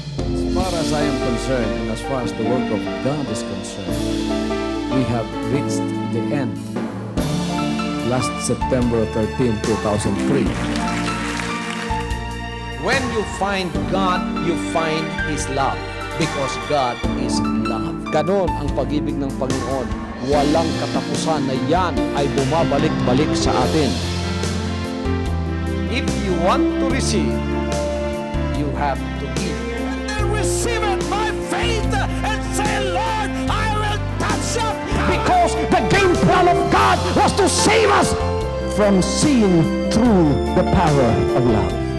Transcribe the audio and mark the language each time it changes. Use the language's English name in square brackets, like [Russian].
[English] As far as I am concerned, and as far as the work of God is concerned, we have reached the end. Last September 13, 2003. When you find God, you find His love. Because God is love. [Filipino] Ganon ang pag-ibig ng Panginoon. Walang katapusan na yan ay bumabalik-balik sa atin. [English] If you want to receive, you have to give. And receive it by faith and say, Lord, I will touch up. Because the game plan of God was to save us from seeing through the power of love.